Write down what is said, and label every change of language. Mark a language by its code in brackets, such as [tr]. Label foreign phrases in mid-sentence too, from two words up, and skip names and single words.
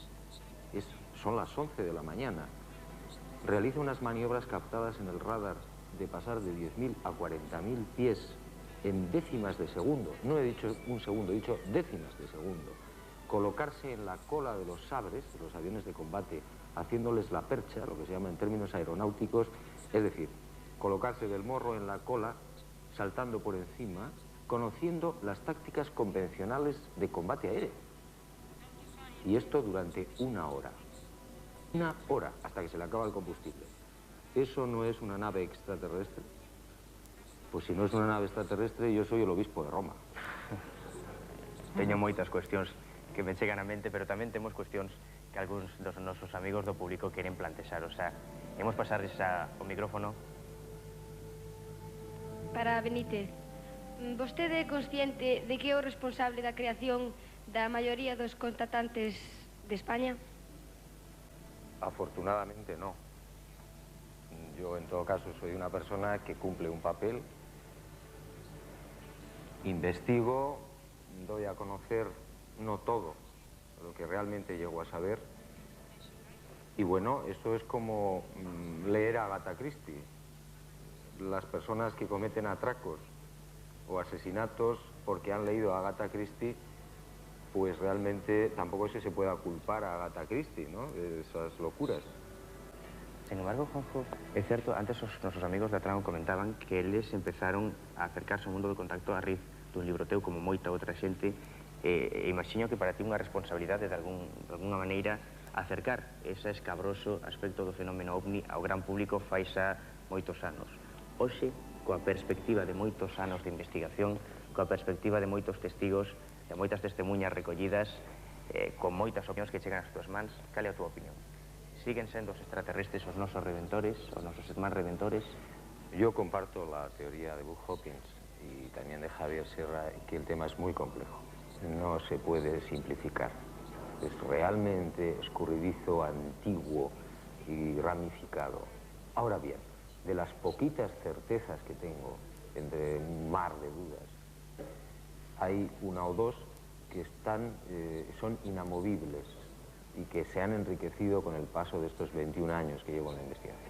[es] son las 11 de la mañana, realiza unas maniobras captadas en el radar de pasar de 10.000 a 40.000 pies en décimas de segundo, no he dicho un segundo, he dicho décimas de segundo, colocarse en la cola de los sabres, de los aviones de combate, haciéndoles la percha, lo que se llama en términos aeronáuticos, es decir, colocarse del morro en la cola, saltando por encima, conociendo las tácticas convencionales de combate aéreo. Y esto durante una hora, hasta que se le acaba el combustible. ¿Eso no es una nave extraterrestre? Pues si no es una nave extraterrestre, yo soy el obispo de Roma. [gl] Teño moitas cuestións que me chegan a mente, pero tamén temos cuestións que algúns dos nosos amigos do público queren plantexar. [es] O sea, [gl] imos pasarles o micrófono. Para Benítez, vostede é consciente de que é o responsable da creación da maioría dos contratantes de España? [es] Afortunadamente no. Yo en todo caso soy una persona que cumple un papel, investigo, doy a conocer no todo lo que realmente llego a saber y bueno, eso es como leer a Agatha Christie. Las personas que cometen atracos o asesinatos porque han leído a Agatha Christie, pues realmente tampoco se pueda culpar a Agatha Christie, ¿no?, de esas locuras. Sin embargo, [gl] Juanjo, é certo, antes os nosos amigos da Tramo comentaban que eles empezaron a acercarse ao mundo do contacto a raíz dun libro teu, como moita outra xente, e imagino que para ti unha responsabilidade de alguna maneira acercar ese escabroso aspecto do fenómeno ovni ao gran público fai xa moitos anos. Hoxe, coa perspectiva de moitos anos de investigación, coa perspectiva de moitos testigos, de moitas testemunhas recollidas, con moitas opinións que chegan ás túas mans, cal é a túa opinión? Siguen sendo os extraterrestres os nosos redentores, os nosos irmáns redentores? [es] Yo comparto la teoría de Buck Hopkins y también de Javier Sierra, que el tema es muy complejo. No se puede simplificar. Es realmente escurridizo, antiguo y ramificado. Ahora bien, de las poquitas certezas que tengo, entre un mar de dudas, hay una o dos que son inamovibles y que se han enriquecido con el paso de estos 21 años que llevo en la investigación.